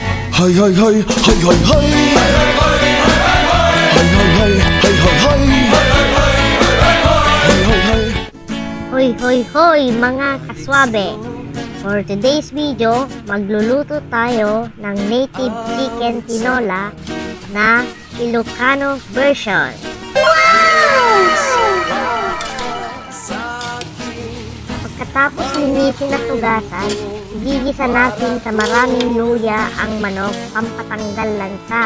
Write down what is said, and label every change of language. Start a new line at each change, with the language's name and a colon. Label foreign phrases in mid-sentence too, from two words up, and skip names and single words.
Filipino: Hay hay hay, hay hay hay. Hay hay hay, hay hay hay. Hay hay hay. Hoy hoy hoy mga kaswabe!
English: For today's video,
Filipino: magluluto tayo ng
English: native chicken
Filipino: tinola na Ilocano version. Pagkatapos linisin at tugasan, gigisa natin sa maraming luya ang manok pampatanggal lansa.